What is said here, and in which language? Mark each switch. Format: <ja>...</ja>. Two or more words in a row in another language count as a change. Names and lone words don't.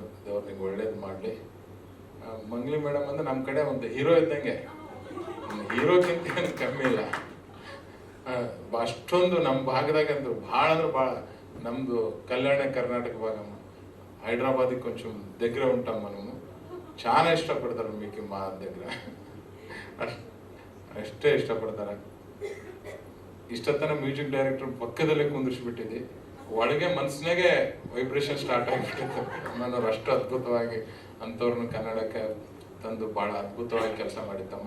<kn>ದೇವ್ರು ನಿಂಗೆ ಒಳ್ಳೇದು ಮಾಡಲಿ. ಮಂಗ್ಲಿ ಮೇಡಮ್ ಅಂದರೆ ನಮ್ಮ ಕಡೆ ಒಂದು ಹೀರೋ ಇದ್ದಂಗೆ, ಹೀರೋಕ್ಕಿಂತ ಏನು ಕಮ್ಮಿ ಇಲ್ಲ. ಅಷ್ಟೊಂದು ನಮ್ಮ ಭಾಗದಾಗಂತೂ ಭಾಳ ಅಂದ್ರೆ ಭಾಳ ನಮ್ಮದು ಕಲ್ಯಾಣ ಕರ್ನಾಟಕ ಭಾಗಮ್ಮ, ಹೈದ್ರಾಬಾದಿಗೆ</kn> <te>కొంచెం దగ్గర ఉంటాం మనము. చాలా ఇష్టపడతారు మీకు మా దగ్గర,</te> <kn>ಅಷ್ಟೇ ಇಷ್ಟಪಡ್ತಾರೆ. ಇಷ್ಟತನ</kn> <en>music director</en> <kn>ಪಕ್ಕದಲ್ಲೇ ಕುಂದಿರ್ಸ್ಬಿಟ್ಟಿದ್ದೆ, ಒಳಗೆ ಮನಸ್ಸಿನಾಗೆ</kn> <en>vibration start</en> <kn>ಆಗಿಬಿಟ್ಟಿತ್ತು. ನಾನು ಅಷ್ಟು ಅದ್ಭುತವಾಗಿ ಅಂಥವ್ರನ್ನ ಕನ್ನಡಕ್ಕೆ ತಂದು ಭಾಳ ಅದ್ಭುತವಾಗಿ ಕೆಲಸ ಮಾಡಿತ್ತಮ್ಮ.</kn>